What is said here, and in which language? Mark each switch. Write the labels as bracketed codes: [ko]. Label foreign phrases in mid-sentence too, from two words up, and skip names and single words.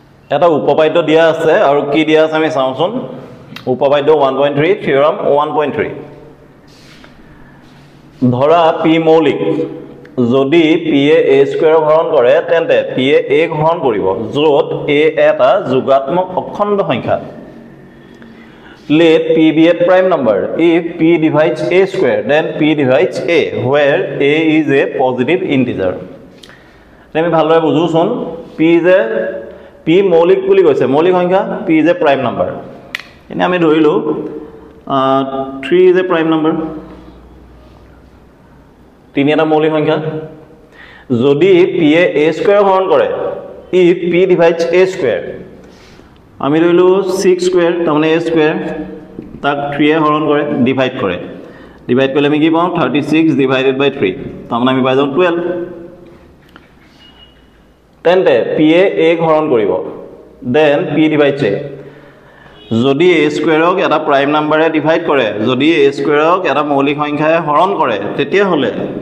[as] এটা উপপাদ্য দিয়া আছে আৰু কি দিয়া আছে আমি চাওঁচোন উপপাদ্য 1.3 থিওৰাম 1.3 ধৰা p মৌলিক যদি p এ a স্কয়াৰ হৰণ কৰে তেন্তে p এ a হৰণ কৰিব যত a এটা যোগাত্মক অখণ্ড সংখ্যা [en] let p be a prime number if p divides a square then p divides a where a is a positive integer [as] আমি ভালদৰে বুঝুছোন [en] p is a [as] p মৌলিক বুলি কৈছে মৌলিক সংখ্যা [en] p is a prime number [as] এনে আমি ধৰিলো [en] 3 is a prime number [as] 3 এটা মৌলিক সংখ্যা যদি p এ a স্কয়াৰ হৰণ কৰে [en] if p divides a square [as] আমি ধৰিলো 6 স্কয়াৰ তাৰমানে a স্কয়াৰ তাক 3 এ হৰণ কৰে ডিভাইড কৰিলে আমি কি পাওঁ [en] 36 divided by 3 [as] তাৰমানে আমি পাই যাওঁ 12 তেন্তে p এ a হৰণ কৰিব [en] then p divides a [as] যদি a স্কয়াৰক এটা [en] prime numberে [as] ডিভাইড কৰে যদি a স্কয়াৰক এটা মৌলিক সংখ্যায়ে হৰণ কৰে তেতিয়া হলে